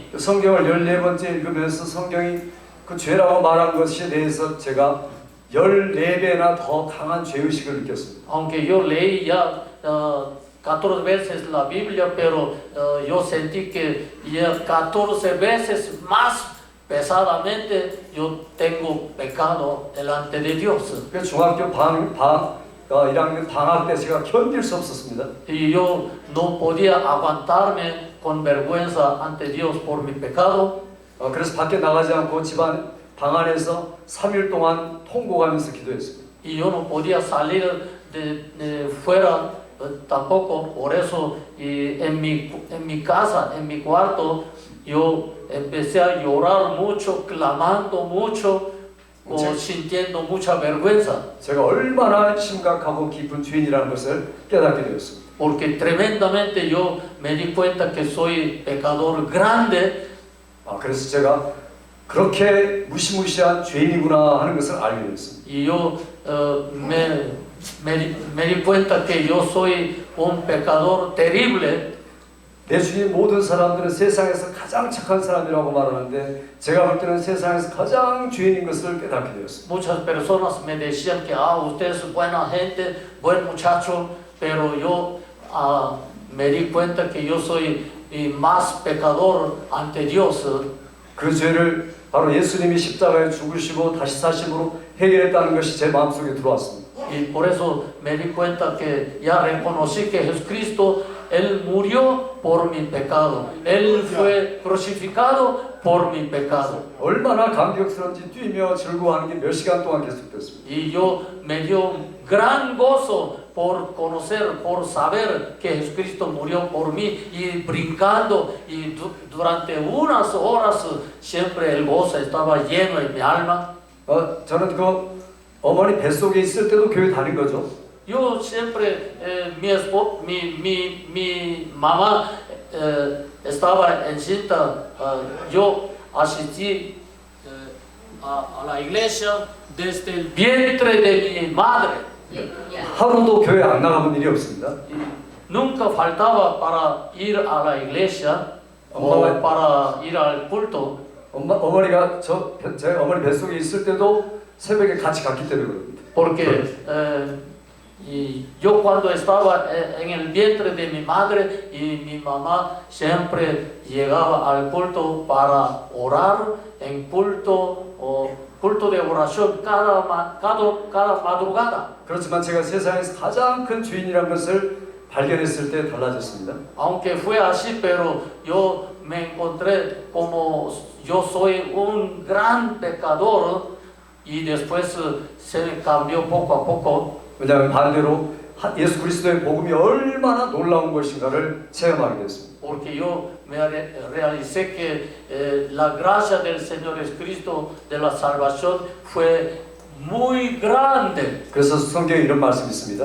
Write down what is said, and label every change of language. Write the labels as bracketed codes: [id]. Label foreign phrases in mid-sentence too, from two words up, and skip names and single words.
[ko] 성경을 14번째 읽으면서 성경이 그 죄라고 말한 것에 대해서 제가 14배나 더 강한 죄의식을 느꼈습니다. [es] Aunque yo leí ya 14 veces la Biblia, pero yo sentí que ya 14 veces más pesadamente yo tengo pecado delante de Dios. [ko] 그 중학교 1학년 방학 때 제가 견딜 수 없었습니다. [es] Y yo no podía aguantarme con vergüenza ante Dios por mi pecado. [ko] 그래서 밖에 나가지 않고 집안 방 안에서 3일 동안 통곡하면서 기도했습니다. [es] Y yo no podía salir de fuera tampoco. Por eso en mi casa, en mi cuarto, yo empecé a llorar mucho, clamando mucho sintiendo mucha vergüenza, [ko] 제가 얼마나 심각하고 깊은 죄인이라는 것을 깨닫게 되었습니다. [es] porque tremendamente yo me di cuenta que soy pecador grande. [ko] 그래서 제가 그렇게 무시무시한 죄인이구나 하는 것을 알게 되었습니다. [es] Y yo me di cuenta que yo soy un pecador terrible. [ko] 내 주위 모든 사람들은 세상에서 가장 착한 사람이라고 말하는데 제가 볼 때는 세상에서 가장 죄인인 것을 깨닫게 되었습니다. [es] Muchas personas me decían que usted es buena gente, buen muchacho, pero yo me di cuenta que yo soy más pecador ante Dios. [ko] 그 죄를 바로 예수님이 십자가에 죽으시고 다시 사심으로 해결했다는 것이 제 마음속에 들어왔습니다. [es] Y por eso me di cuenta que ya reconocí que Jesucristo, Él murió por mi pecado. Él fue crucificado por mi pecado. [ko] 얼마나 감격스러운지 뛰며 즐거워하는 게 몇 시간 동안 계속됐습니다. [es] Y yo me dio gran gozo por conocer, por saber que Jesucristo murió por mí y brincando y durante unas horas siempre el gozo estaba lleno en mi alma. [ko] 저는 그 어머니 뱃속에 있을 때도 교회 다닌 거죠. [es] Yo siempre, mi mamá estaba encinta, yo asistí a la iglesia desde el vientre de mi madre. [ko] 하루도 교회 안 나가본 일이 없습니다. [es] Y nunca faltaba para ir a la iglesia o para ir al culto. [ko] 어머니가 제 어머니 뱃속에 있을 때도 새벽에 같이 갔기 때문에 그럽니다. [es] Porque y yo cuando estaba en el vientre de mi madre y mi mamá siempre llegaba al culto para orar en culto o culto de oración cada madrugada. [ko] 그렇지만 제가 세상에서 가장 큰 죄인이라는 것을 발견했을 때 달라졌습니다. [es] Aunque fue así, pero yo me encontré como yo soy un gran pecador y después se me cambió poco a poco. [ko] 왜냐하면 반대로 예수 그리스도의 복음이 얼마나 놀라운 것인가를 체험하게 됐습니다. [es] Porque yo me realicé que la gracia del Señor Jesucristo de la salvación fue muy grande. [ko] 그래서 성경에 이런 말씀이 있습니다.